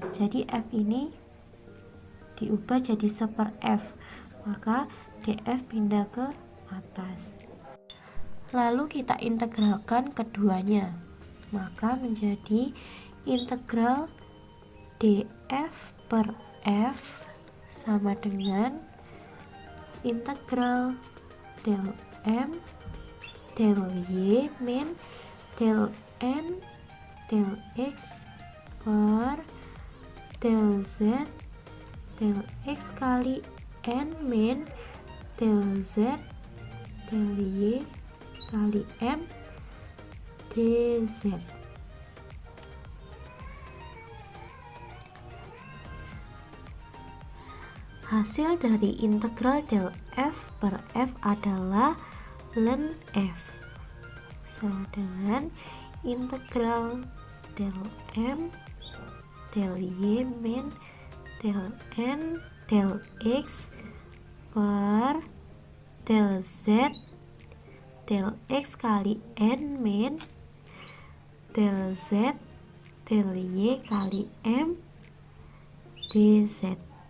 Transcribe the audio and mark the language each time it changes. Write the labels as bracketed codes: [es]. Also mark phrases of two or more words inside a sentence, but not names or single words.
[id] Jadi f ini diubah jadi 1/f, maka df pindah ke atas. Lalu kita integralkan keduanya, maka menjadi integral df per f sama dengan integral del M del Y min del N del X per del Z del X kali N min del Z del Y kali M dz. Hasil dari integral del f per f adalah ln f sama dengan integral del M del Y min del N del X per del Z del X kali N min del Z del Y kali M dz.